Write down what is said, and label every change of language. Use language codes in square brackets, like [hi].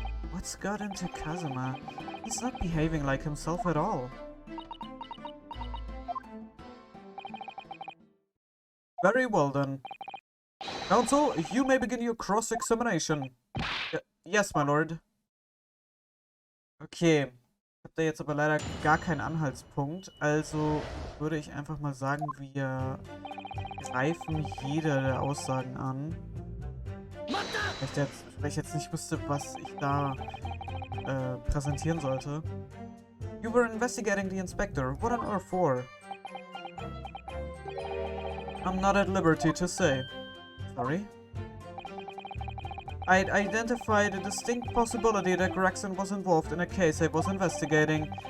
[en] What's got into Kazuma? He's not behaving like himself at all. Very well then. Counsel, you may begin your cross-examination. Yes, my lord. Okay. [de] Ich habe da jetzt aber leider gar keinen Anhaltspunkt. Also würde ich einfach mal sagen, wir greifen jede der Aussagen an. Weil ich jetzt nicht wüsste, was ich da präsentieren sollte. [en] You were investigating the inspector. What on earth for? I'm not at liberty to say. Sorry? I'd identified a distinct possibility that Gregson was involved in a case I was investigating.